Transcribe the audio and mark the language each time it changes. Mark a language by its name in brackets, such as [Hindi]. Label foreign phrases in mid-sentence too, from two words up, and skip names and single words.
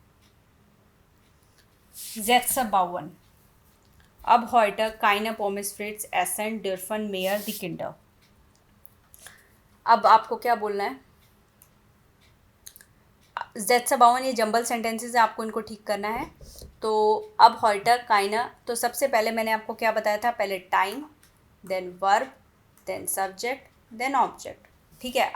[German] Sätze bauen, ab heute keine Pommes frites essen dürfen mehr die Kinder। [Hindi] अब आपको क्या बोलना है, [German] Sätze bauen, [Hindi] ये [English] jumble sentences [Hindi] है, आपको इनको ठीक करना है। तो अब [German] heute keine, [Hindi] तो सबसे पहले मैंने आपको क्या बताया था, पहले टाइम, [English] then verb, then subject, then object, [Hindi] ठीक है।